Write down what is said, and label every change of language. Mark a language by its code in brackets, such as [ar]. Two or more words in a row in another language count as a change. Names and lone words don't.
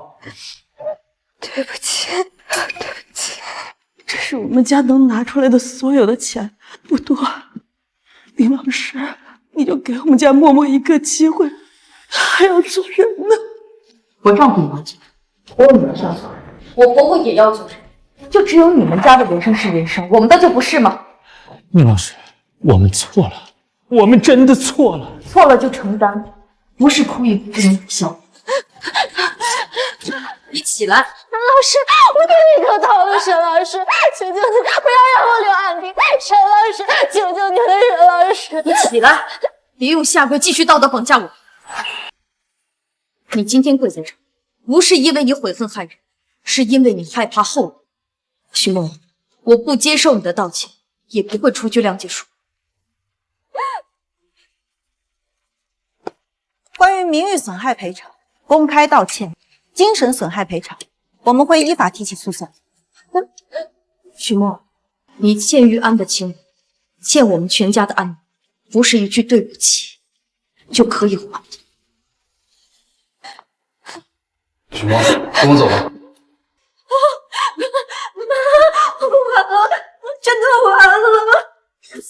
[zh] 對不起，對不起，這是我們家能拿出來的所有的錢，不多。林老師，你就給我們家默默一個機會，還要做人呢。我丈夫要做，我女兒要做人，我婆婆也要做人。就只有你們家的人生是人生，我們的就不是嗎？寧老師，我們錯了，我們真的錯了。錯了就承擔，不是哭一哭不能笑。你起來，沈老師，我給你磕頭了，沈老師，求求你不要讓我留案底，沈老師，求求你了，沈老師。你起來，別用下跪繼續道德綁架我。你今天跪在這，不是因為你悔恨害人，是因為你害怕後果。許墨，我不接受你的道歉，也不會出具諒解書。關於名譽損害賠償，公開道歉，精神損害賠償，我們會依法提起訴訟。許墨，你欠玉安的情，欠我們全家的安寧，不是一句對不起就可以還的。許墨，跟我走吧。完了，真的完了。